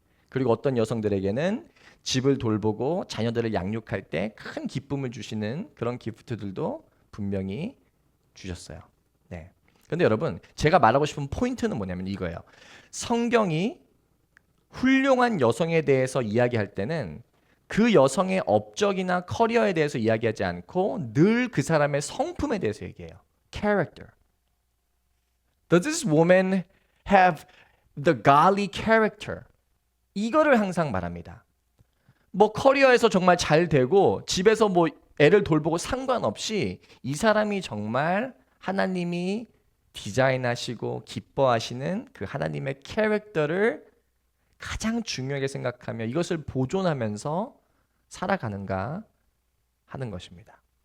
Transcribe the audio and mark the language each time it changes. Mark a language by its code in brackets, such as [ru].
[ko] 그리고 어떤 여성들에게는 집을 돌보고 자녀들을 양육할 때 큰 기쁨을 주시는 그런 기프트들도 분명히 주셨어요. 네. 근데 여러분, 제가 말하고 싶은 포인트는 뭐냐면 이거예요. 성경이 훌륭한 여성에 대해서 이야기할 때는 그 여성의 업적이나 커리어에 대해서 이야기하지 않고 늘 그 사람의 성품에 대해서 얘기해요. [en] Character. Does this woman have the godly character? [ko] 이거를 항상 말합니다. 뭐 커리어에서 정말 잘 되고 집에서 뭐 애를 돌보고 상관없이 이 사람이 정말 하나님이 디자인하시고 기뻐하시는 그 하나님의 캐릭터를 가장 중요하게 생각하며 이것을 보존하면서 살아가는가 하는 것입니다.